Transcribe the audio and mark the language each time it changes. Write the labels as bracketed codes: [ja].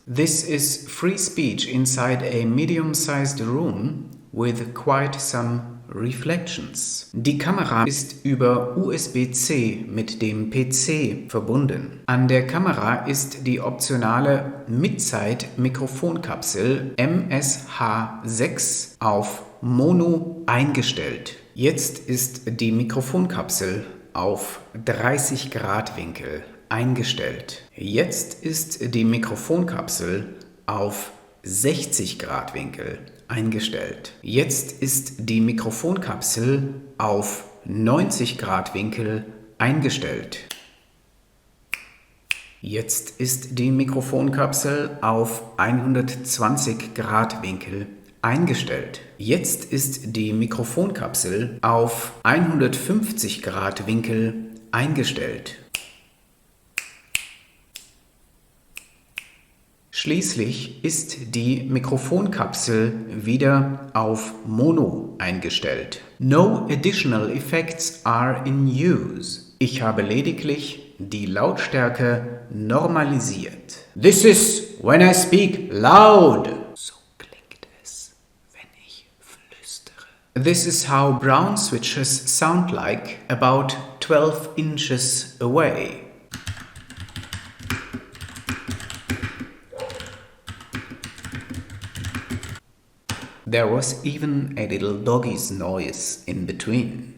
[en] This is free speech inside a medium-sized room with quite some reflections. [de] Die Kamera ist über USB-C mit dem PC verbunden. An der Kamera ist die optionale Midzeit-Mikrofonkapsel MSH6 auf Mono eingestellt. Jetzt ist die Mikrofonkapsel auf 30 Grad Winkel eingestellt. Jetzt ist die Mikrofonkapsel auf 60 Grad Winkel eingestellt. Jetzt ist die Mikrofonkapsel auf 90 Grad Winkel eingestellt. Jetzt ist die Mikrofonkapsel auf 120 Grad Winkel eingestellt. Jetzt ist die Mikrofonkapsel auf 150 Grad Winkel eingestellt. Schließlich ist die Mikrofonkapsel wieder auf Mono eingestellt. [en] No additional effects are in use. [de] Ich habe lediglich die Lautstärke normalisiert. [en] This is when I speak loud. [de] So klingt es, wenn ich flüstere. [en] This is how brown switches sound like about 12 inches away. There was even a little doggy's noise in between.